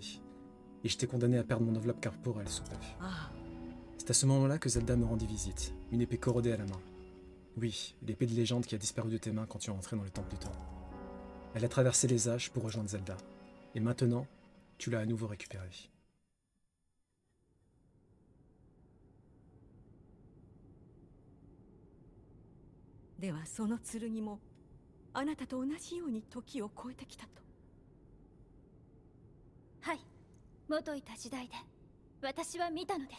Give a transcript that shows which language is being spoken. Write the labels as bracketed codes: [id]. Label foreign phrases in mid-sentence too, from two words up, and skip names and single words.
[fr] Et j'étais condamné à perdre mon enveloppe corporelle sous peu. C'est à ce moment-là que Zelda me rendit visite, une épée corrodée à la main. Oui, l'épée de légende qui a disparu de tes mains quand tu es entré dans le temple du temps. Elle a traversé les âges pour rejoindre Zelda. Et maintenant, tu l'as à nouveau récupérée. [ja] ではその剣もあなたと同じように時を超えてきたと。はい、元いた時代で私は見たのです。